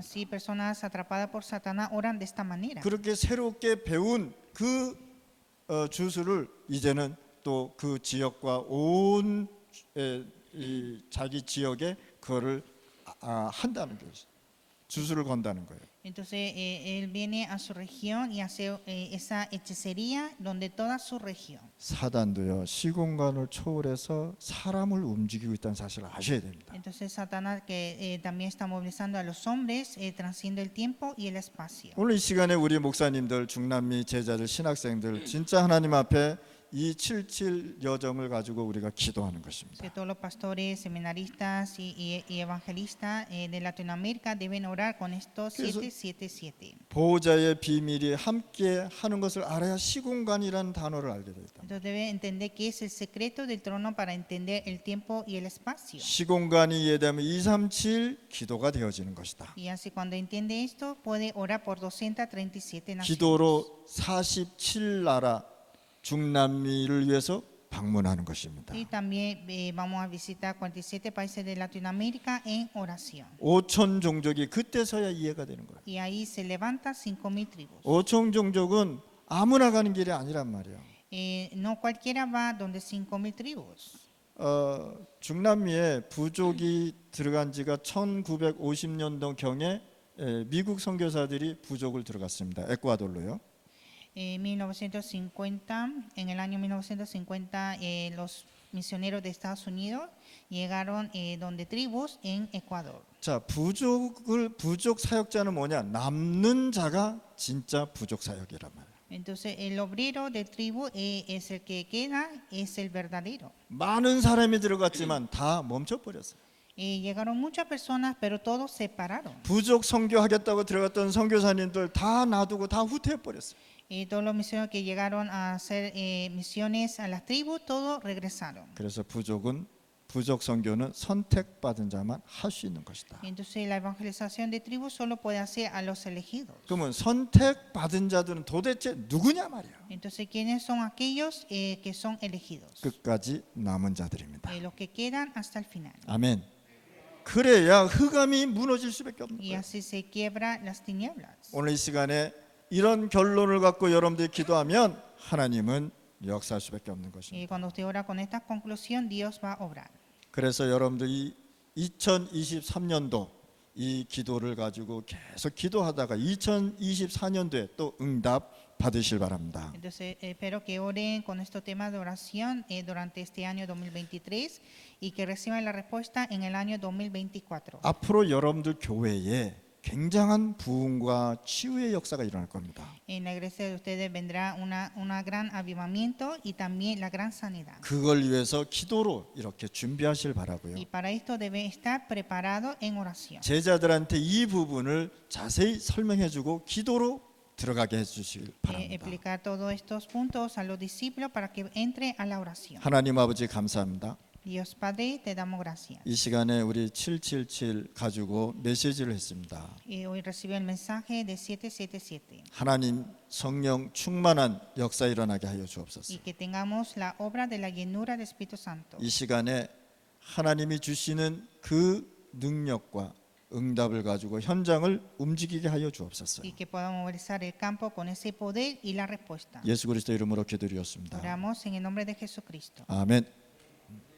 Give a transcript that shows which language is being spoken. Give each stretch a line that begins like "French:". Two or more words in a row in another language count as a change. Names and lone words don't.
Spanish: Así, personas atrapadas por Satanás oran de esta manera.
Korean: 그렇게 새롭게 배운 그 주술을 이제는 또 그 지역과 온 이 자기 지역에 그거를 한다는 것이 주술을 건다는 거예요.
Spanish: Entonces, él viene a su región y hace esa hechicería donde toda su región.
Korean: 사단도요 시공간을 초월해서 사람을 움직이고 있다는 사실을 아셔야 됩니다.
Spanish: Entonces, Satanás, que también está movilizando a los hombres, trasciende el tiempo y el espacio.
Korean: 오늘 이 시간에 우리 목사님들, 중남미 제자들, 신학생들 진짜 하나님 앞에 이 77 여정을 가지고 우리가 기도하는 것입니다.
Spanish: Que todos los pastores, seminaristas y evangelistas de Latinoamérica deben orar con estos
Korean: 그래서 777. 보호자의 비밀이 함께 하는 것을 알아야 시공간이라는 단어를 알게 되다.
Spanish: Entonces debe entender que es el secreto del trono para entender el tiempo y el espacio.
Korean: 시공간이 이해되면 237 기도가 되어지는 것이다.
Spanish: Y así cuando entiende esto puede orar por 237 naciones.
Korean: 기도로 47나라 중남미를 위해서 방문하는 것입니다.
Spanish: Y también vamos a visitar 47 países de Latinoamérica en oración.
Korean: 5천 종족이 그때서야 이해가 되는 거예요.
Spanish: Y ahí se levanta 5,000 tribus.
Korean: 5천 종족은 아무나 가는 길이 아니란 말이에요.
Spanish: No cualquiera va donde 5,000 tribus.
Korean: 중남미에 부족이 들어간 지가 1950년도 경에 미국 선교사들이 부족을 들어갔습니다. 에콰도르로요.
Spanish: En el año 1950, los misioneros de Estados Unidos llegaron donde tribus en Ecuador.
Korean: 자, 부족 사역자는 뭐냐? 남는 자가 진짜 부족 사역이란 말이에요.
Spanish: Entonces, el obrero de tribu es el que queda, es el verdadero.
Korean: 많은 사람이 들어갔지만 다 멈춰버렸어요.
Spanish: Llegaron muchas personas, pero todos se pararon.
Korean: 부족 선교하겠다고 들어갔던 선교사님들 다 놔두고 다 후퇴해버렸어요.
Spanish: Todos los misioneros que llegaron a hacer misiones a las tribus, todos regresaron.
Korean: 그래서 부족 선교는 선택받은 자만 할 수 있는 것이다.
Spanish: Entonces, la evangelización de tribus solo puede hacer a los elegidos.
Korean: 그러면 선택받은 자들은 도대체 누구냐 말이에요.
Spanish: Entonces, ¿quiénes son aquellos que son elegidos?
Korean: 끝까지 남은 자들입니다.
Spanish: Los que quedan hasta el final.
Korean: 아멘. 그래야 흑암이 무너질 수밖에 없는
Spanish: Y
Korean: 거예요.
Spanish: así se quiebra las tinieblas.
Korean: 오늘 이 시간에 이런 결론을 갖고 여러분들이 기도하면 하나님은 역사할 수밖에 없는 것입니다.
Spanish: Y cuando usted ora con esta conclusión, Dios va a obrar.
Korean: 그래서 여러분들이 2023년도 이 기도를 가지고 계속 기도하다가 2024년도에 또 응답 받으실 바랍니다.
Spanish: Entonces, espero que oren con estos temas de oración durante este año 2023 y que reciban la respuesta en el año 2024.
Korean: 앞으로 여러분들 교회에 굉장한 부흥과 치유의 역사가 일어날 겁니다.
Spanish: En la iglesia de ustedes vendrá una gran avivamiento y también la gran sanidad.
Korean: 그걸 위해서 기도로 이렇게 준비하실 바라고요.
Spanish: Y para esto debe estar preparado en oración.
Korean: 제자들한테 이 부분을 자세히 설명해주고 기도로 들어가게 해주실 바랍니다.
Spanish: Explicar todos estos puntos a los discípulos para que entre a la oración.
Korean: 하나님 아버지 감사합니다.
Spanish: Dios Padre, te damos gracias.
Korean: 이 시간에 우리 777 가지고 메시지를 했습니다.
Spanish: Hoy recibió el mensaje de 777
Korean: 하나님 성령 충만한 역사 일어나게 하여 주옵소서.
Spanish: y que tengamos la obra de la llenura del Espíritu Santo.
Korean: 이 시간에 하나님이 주시는 그 능력과 응답을 가지고 현장을 움직이게 하여 주옵소서.
Spanish: Y que podamos movilizar el campo con ese poder y la respuesta.
Korean: 예수 그리스도 이름으로 기도드렸습니다.
Spanish: Oramos en el nombre de Jesucristo.
Korean: 아멘.